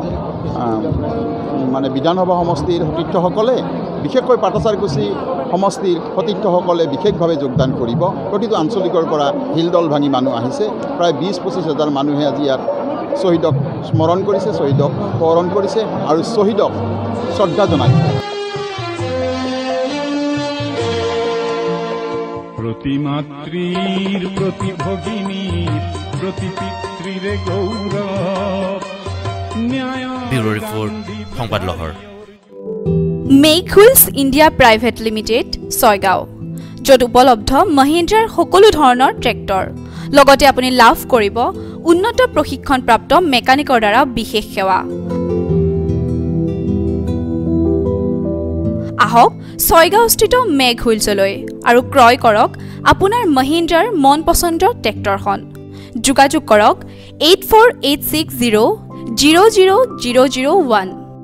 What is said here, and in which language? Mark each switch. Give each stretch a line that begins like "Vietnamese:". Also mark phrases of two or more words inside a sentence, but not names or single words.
Assamese: মানে বিধানসভা সমষ্টিৰ সতীৰ্থসকলে বিশেষকৈ পাটাচাৰকুছি সমষ্টিৰ সতীৰ্থসকলে বিশেষভাৱে যোগদান কৰিব প্ৰতিটো আঞ্চলিকৰ পৰা হিলদল ভাঙি মানুহ আহিছে প্ৰায় 20-25 হাজাৰ মানুহে আজি ইয়াত শ্বহীদক স্মৰণ কৰিছে শ্বহীদক সোঁৱৰণ কৰিছে আৰু শ্বহীদক শ্ৰদ্ধা জনাইছে প্ৰতিমাতৃৰ প্ৰতিভগিনীৰ প্ৰতিপিতৃৰ গৌৰৱ ন্যায়
English: Bureau report সংবাদ লহৰ
Assamese: মেক হুইলছ ইণ্ডিয়া প্ৰাইভেট লিমিটেড ছয়গাঁও য'ত উপলব্ধ মহিন্দ্ৰাৰ সকলো ধৰণৰ ট্ৰেক্টৰ লগতে আপুনি লাভ কৰিব উন্নত প্ৰশিক্ষণপ্ৰাপ্ত মেকানিকৰ দ্বাৰা বিশেষ সেৱা আহক ছয়গাঁওস্থিত মেক হুইলছলৈ আৰু ক্ৰয় কৰক আপোনাৰ মহিন্দ্ৰাৰ মন পছন্দৰ ট্ৰেক্টৰখন যোগাযোগ কৰক 8486000001